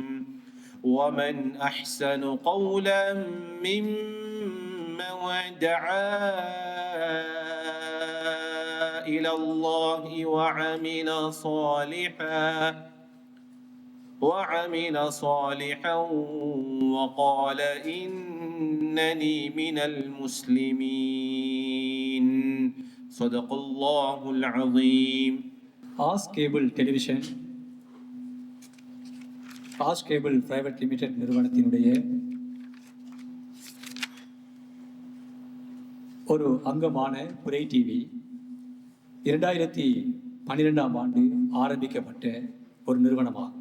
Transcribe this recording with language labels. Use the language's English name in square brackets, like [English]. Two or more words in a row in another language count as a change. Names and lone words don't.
[Arabic] ومن أحسن قولا ممن دعا إلى الله وعمل صالحا وقال إنني من المسلمين. صدق الله العظيم. [Tamil] ஆஸ் கேபிள் டெலிவிஷன், ஆஸ் கேபிள் பிரைவேட் லிமிடெட் நிறுவனத்தினுடைய ஒரு அங்கமான பிறை டிவி 2012ஆம் ஆண்டு ஆரம்பிக்கப்பட்ட ஒரு நிறுவனமாகும்.